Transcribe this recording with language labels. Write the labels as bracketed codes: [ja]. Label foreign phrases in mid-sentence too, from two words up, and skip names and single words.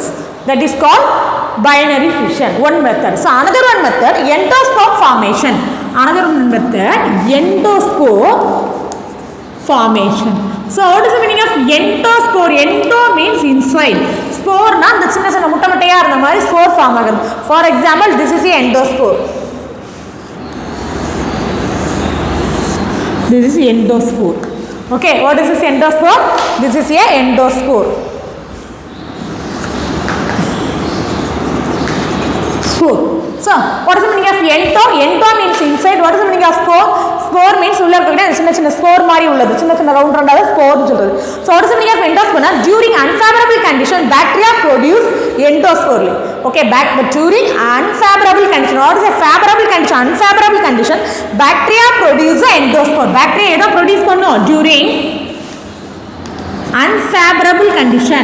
[en] That is called binary fission. One method. So another one method, endoscope formation. Another one method, endoscope formation. So what is the meaning of endospore? Endo means inside. [ta] Spore நா தே சின்ன சின்ன முட்ட முட்டையா இருந்த மாதிரி [en] spore form [ta] ஆகுது. [en] For example, this is a endospore. This is endospore. Okay, what is this endospore? This is a endospore. Spore. So what is the meaning of endo? Endo means inside. What is the meaning of spore? Spore means [ta] உள்ள இருக்குதே சின்ன சின்ன spore மாதிரி உள்ளது, சின்ன சின்ன [en] round round spore [ta] னு சொல்றது. [en] So what is the meaning of endospore? During unfavorable condition, bacteria produce endospore. Okay, but during unfavorable condition, what is a favorable condition? Unfavorable condition, bacteria produce endospore. Bacteria edo produce pannu during unfavorable condition.